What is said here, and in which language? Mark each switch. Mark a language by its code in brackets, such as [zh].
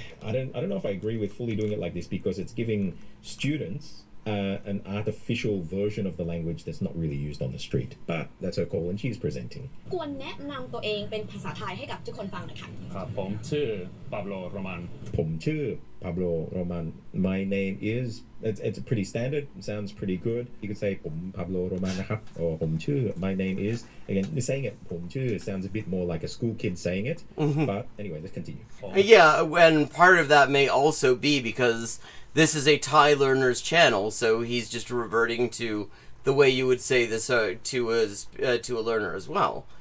[en] I don't know if I agree with fully doing it like this, because it's giving students an artificial version of the language that's not really used on the street. But that's her call, and she's presenting. [th] ควรแนะนำตัวเองเป็นภาษาไทยให้กับทุกคนฟังหน่อยค่ะ ครับผมชื่อปาโบโรมัน ผมชื่อ Pablo Roman. [en] My name is, it's pretty standard, sounds pretty good. You could say [th] ผม Pablo Roman นะครับ [en] or [th] ผมชื่อ [en] my name is. Again, saying it [th] ผมชื่อ [en] sounds a bit more like a school kid saying it. But anyway, let's continue. Yeah, and part of that may also be because this is a Thai learner's channel, so he's just reverting to the way you would say this to a learner as well.